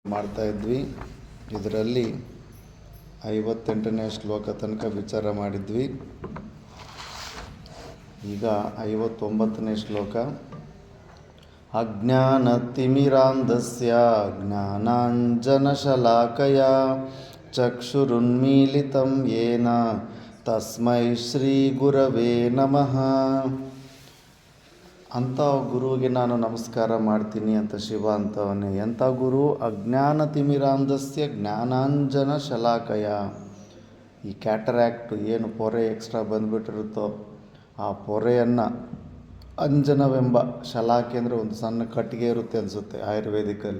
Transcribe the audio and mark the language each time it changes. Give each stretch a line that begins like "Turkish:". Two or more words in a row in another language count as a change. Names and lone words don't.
Kannada: ಮಾಡ್ತಾಯಿದ್ವಿ. ಇದರಲ್ಲಿ 58ನೇ ಶ್ಲೋಕ ತನಕ ವಿಚಾರ ಮಾಡಿದ್ವಿ. ಈಗ 59ನೇ ಶ್ಲೋಕ.
Sanskrit: ಅಜ್ಞಾನತಿಮಿರಾಂಧಸ್ಯ ಜ್ಞಾನಾಂಜನಶಲಾಕಯ ಚಕ್ಷುರುನ್ಮೀಲಿತಂ ಯೇನ ತಸ್ಮೈ ಶ್ರೀ ಗುರವೇ ನಮಃ.
Kannada: ಅಂಥ ಗುರುವಿಗೆ ನಾನು ನಮಸ್ಕಾರ ಮಾಡ್ತೀನಿ ಅಂತ ಶಿವ ಅಂತವನೇ. ಎಂಥ ಗುರು?
Sanskrit: ಅಜ್ಞಾನತಿಮಿರಾಂಧಸ್ಯ ಜ್ಞಾನಾಂಜನ ಶಲಾಕಯ.
Kannada: ಈ ಕ್ಯಾಟರ್ಯಾಕ್ಟ್ ಏನು ಪೊರೆ ಎಕ್ಸ್ಟ್ರಾ ಬಂದುಬಿಟ್ಟಿರುತ್ತೋ ಆ ಪೊರೆಯನ್ನು ಅಂಜನವೆಂಬ ಶಲಾಕೆ ಅಂದರೆ ಒಂದು ಸಣ್ಣ ಕಟ್ಟಿಗೆ ಇರುತ್ತೆ ಅನಿಸುತ್ತೆ ಆಯುರ್ವೇದಿಕಲ್ಲಿ.